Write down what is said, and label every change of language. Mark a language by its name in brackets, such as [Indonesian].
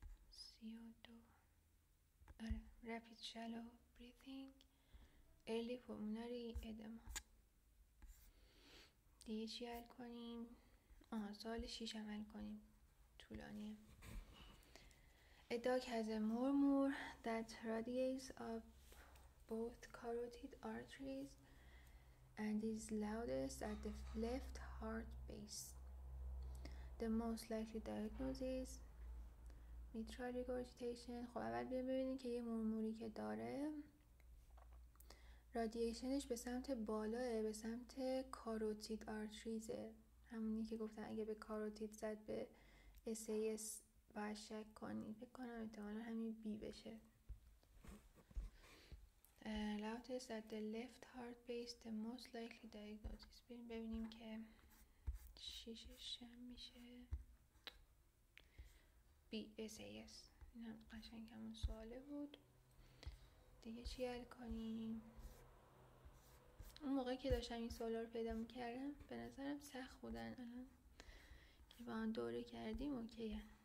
[English] 32 آره rapid shallow breathing early pulmonary edema. [Persian] دیگه چی حل کنیم؟ سوال 6 حل کنیم، طولانیه. [English] A dog has a murmur that radiates up both carotid arteries and is loudest at the left heart base. The most likely diagnosis mitral regurgitation. [Persian] خب اول ببینیم که یه مورموری که داره رادییشنش به سمت بالاه، به سمت کاروتید آرتریزه، همونی که گفتن اگه به کاروتید زد به SAS باید شک کنی. فکر کنم احتمالا همین بی بشه. [English] Loudest at the left heart base, the most likely diagnosis. [Persian] ببینیم که شیشش میشه SAS. این هم قشنگ همون سواله بود. دیگه چی حل کنیم؟ اون موقعی که داشتم این سوالا رو پیدا میکردم به نظرم سخت بودن، الان که با هم دوره کردیم اوکیه.